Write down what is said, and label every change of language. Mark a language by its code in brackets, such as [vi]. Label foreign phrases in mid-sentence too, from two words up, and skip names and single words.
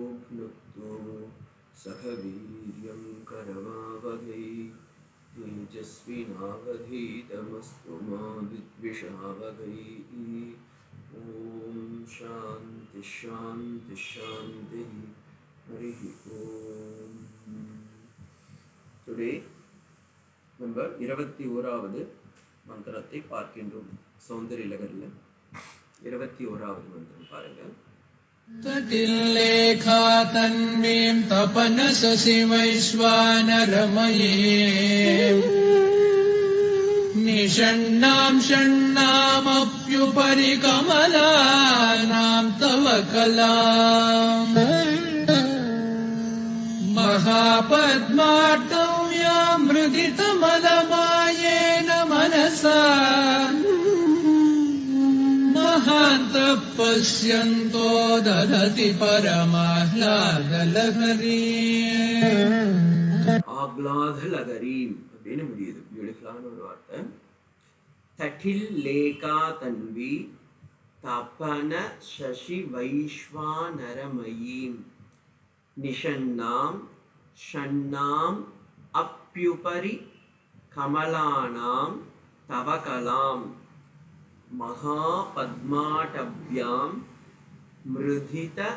[sa] नुत्तो सह वीर्यं करवावहै तेजस्विनावधीतमस्तु मा विद्विषावहै। ॐ शान्ति शान्ति शान्तिः। हरिः ॐ. [en] Today number [ta] 21வது மந்திரத்தை பார்க்கின்றோம். சௌந்தர்யலகரில் 21வது மந்திரம் பாருங்க. [sa] तटिल्लेखा तन्वीं तपनससि वैश्वानरमयीम् निषण्णां षण्णामप्युपरि कमलानां तव कलाम् महापद्मार्तौ या मृदितमलमायेन मनसा महान्तः पश्यन्तो ददति परमाह्लादलहरी. [ta] ஆஹ்லாதலகரீம் அப்படின்னு முடியுது. பியூட்டிஃபுல்லான ஒரு வார்த்தை. [sa] तटिल् लेखा तन्वी तपन शशि वैश्वानरमयीम् निषण्णां षण्णाम् अप्युपरि कमलानां तवकलाम् महापद्माटव्यां मृदित